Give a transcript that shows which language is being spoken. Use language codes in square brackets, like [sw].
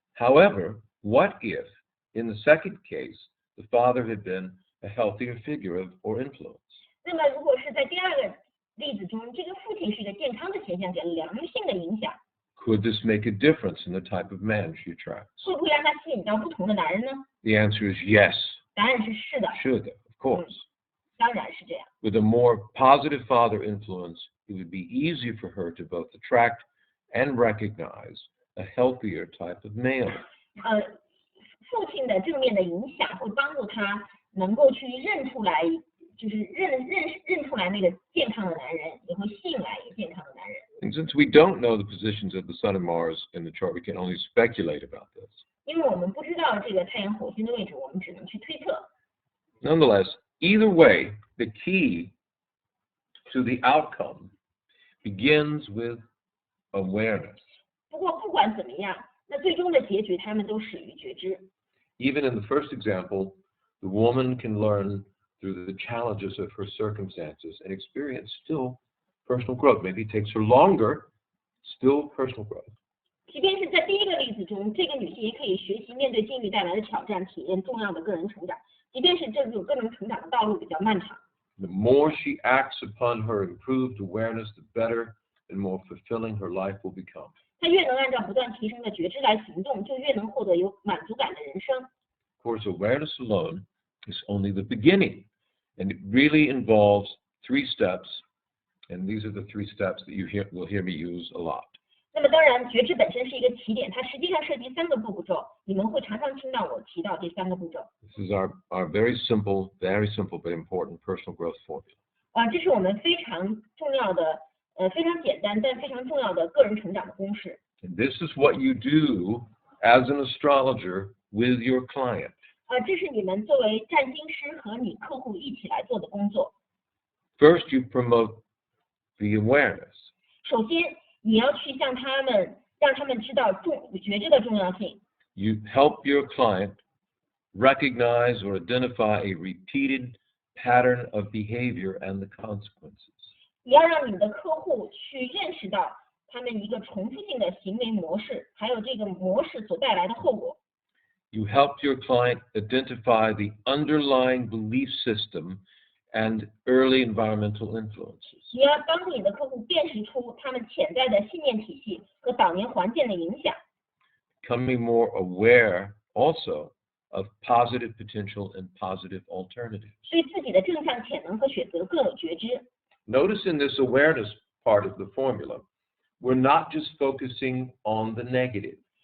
[en] However, what if, in the second case, the father had been a healthier figure or influence? [zh] 那么如果是在第2个例子中，这个父亲是一个健康的现象，给了良性的影响， [en] Could this make a difference in the type of man she attracts? [zh] 会不会让他吸引到不同的男人呢？ [en] The answer is yes. [zh] 答案是是的， [en] Should, of course. [zh] 当然是这样。 [en] With a more positive father influence, it would be easier for her to both attract and recognize a healthier type of male. [zh] 父亲的正面的影响会帮助他能够去认出来，就是认出来那个健康的男人，也会吸引来一个健康的男人。 [en] And since we don't know the positions of the Sun and Mars in the chart, we can only speculate about this. [zh] 因为我们不知道这个太阳、火星的位置，我们只能去推测。 [en] Nonetheless, either way, the key to the outcome begins with awareness. [zh] 不过不管怎么样，那最终的结局他们都始于觉知。 [en] Even in the first example, the woman can learn through the challenges of her circumstances and experience still personal growth. Maybe it takes her longer, still personal growth. [zh] 即便是在第1个例子中，这个女性也可以学习面对境遇带来的挑战，体验重要的个人成长。即便是这种个人成长的道路比较漫长。 [en] The more she acts upon her improved awareness, the better and more fulfilling her life will become. [zh] 她越能按照不断提升的觉知来行动，就越能获得有满足感的人生。 [en] Of course, awareness alone is only the beginning. And it really involves 3 steps. And these are the 3 steps that you will hear me use a lot. [zh] 那么当然，觉知本身是一个起点，它实际上涉及3个步骤，你们会常常听到我提到这3个步骤。 [en] This is our very simple but important personal growth formula. [zh] 这是我们非常重要的，非常简单但非常重要的个人成长的公式。 [en] And this is what you do as an astrologer with your client. [zh] 这是你们作为占星师和你客户一起来做的工作。 [en] First, you promote the awareness. [zh] 首先，你要去让他们知道觉知的重要性。 [en] You help your client recognize or identify a repeated pattern of behavior and the consequences. [zh] 你要让你的客户去认识到他们一个重复性的行为模式，还有这个模式所带来的后果。 [en] You help your client identify the underlying belief system and early environmental influences. [zh] 你要帮助你的客户辨识出他们潜在的信念体系和早年环境的影响。 [en] Becoming more aware also of positive potential and positive alternatives. [zh] 对自己的正向潜能和选择更有觉知。 [en] Notice in this awareness part of the formula, we're not just focusing on the negative.